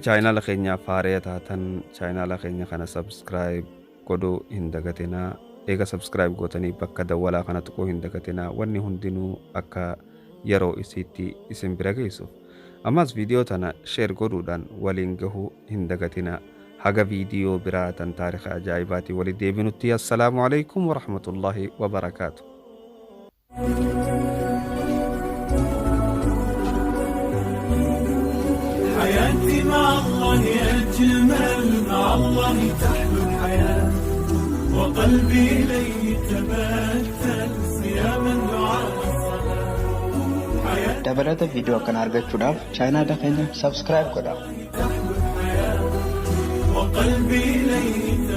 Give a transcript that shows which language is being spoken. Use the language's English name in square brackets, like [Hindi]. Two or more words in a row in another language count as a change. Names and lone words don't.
[Oromo] chaayinaala keenyaaf haaraa taatan chaayinaala keenya kana subscribe godhuu hin dagatinaa eega subscribe gootanii bakka dawwalaa kana tuquu hin dagatinaa wanni hundinuu akka yeroo isiitti isin bira geessuuf ammas viidiyoo tana share godhuudhaan waliin gahuu hin dagatinaa haga viidiyoo biraa tan taarika ajaa'ibaatii walitti deebinutti [Arabic] السلام عليكم ورحمة الله وبركاته حياتي مع الله أجمل مع الله تحلو الحياة وقلبي إليه تبتل صياما دعاء الصلاة [Oromo] dabalata viidiyoo kana argachuudhaaf chaayinaala keenya subscribe godhaa [Arabic] وقلبي إليه